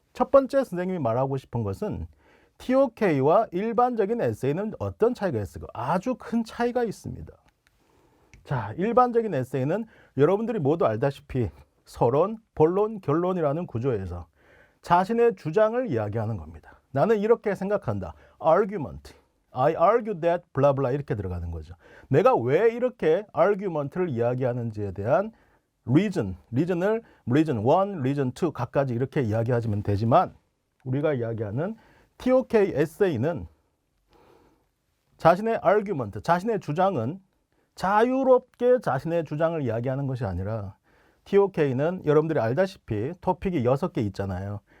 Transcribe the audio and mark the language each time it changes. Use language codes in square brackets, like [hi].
[ko] 첫 번째 선생님이 말하고 싶은 것은 TOK와 일반적인 에세이는 어떤 차이가 있을까? 아주 큰 차이가 있습니다. 자, 일반적인 에세이는 여러분들이 모두 알다시피 서론, 본론, 결론이라는 구조에서 자신의 주장을 이야기하는 겁니다. 나는 이렇게 생각한다. argument. [en] I argue that blah blah [ko] 이렇게 들어가는 거죠. 내가 왜 이렇게 argument를 이야기하는지에 대한 reason 1, reason 2 각가지 이렇게 이야기하시면 되지만 우리가 이야기하는 TOK 에세이는 자신의 argument, 자신의 주장은 자유롭게 자신의 주장을 이야기하는 것이 아니라 TOK는 여러분들이 알다시피 토픽이 6개 있잖아요.